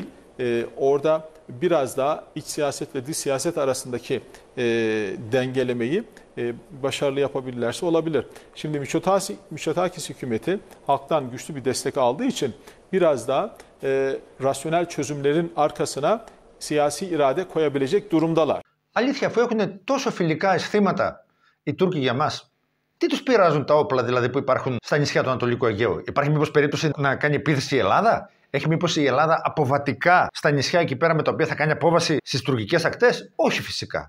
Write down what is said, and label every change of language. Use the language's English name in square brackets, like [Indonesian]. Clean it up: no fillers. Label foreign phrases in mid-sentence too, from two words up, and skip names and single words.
[Turkish] Orada biraz daha iç siyaset ve dış siyaset arasındaki dengelemeyi başarılı yapabilirlerse olabilir. Şimdi Mitsotakis hükümeti halktan güçlü bir destek aldığı için biraz daha rasyonel çözümlerin arkasına siyasi irade koyabilecek durumdalar. [Greek] Αλήθεια, αφού έχουν τόσο φιλικά αισθήματα οι Τούρκοι για μας, τι τους πειράζουν τα όπλα δηλαδή που υπάρχουν στα νησιά του Ανατολικού Αιγαίου? Υπάρχει μήπως περίπτωση να κάνει επίθεση η Ελλάδα? Έχει μήπως η Ελλάδα αποβατικά στα νησιά εκεί πέρα με τα οποία θα κάνει απόβαση στις τουρκικές ακτές? Όχι φυσικά.